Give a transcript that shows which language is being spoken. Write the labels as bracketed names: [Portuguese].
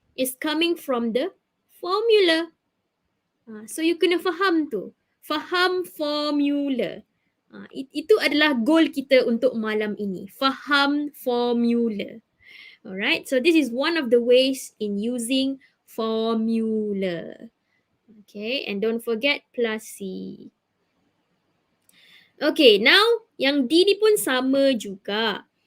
[English] is coming from the formula. [Malay] So you kena faham tu. Faham formula. Itu adalah goal kita untuk malam ini. Faham formula. [English] Alright, so this is one of the ways in using formula. Okay, and don't forget plus C. [Malay] Okay, now yang D ni pun sama juga.